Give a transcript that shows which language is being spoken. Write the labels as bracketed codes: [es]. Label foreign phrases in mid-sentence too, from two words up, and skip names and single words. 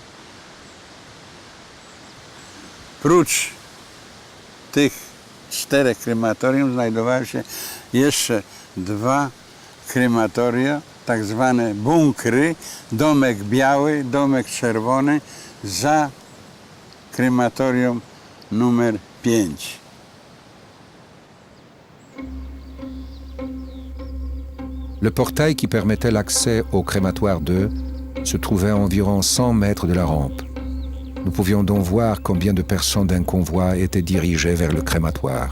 [pl] Prócz tych 4 krematorium znajdowały się jeszcze 2 krematoria, tak zwane bunkry, domek biały, domek czerwony, za krematorium numer 5. [fr] Le portail qui permettait l'accès au crématoire 2 se trouvait à environ 100 mètres de la rampe. Nous pouvions donc voir combien de personnes d'un convoi étaient dirigées vers le crématoire.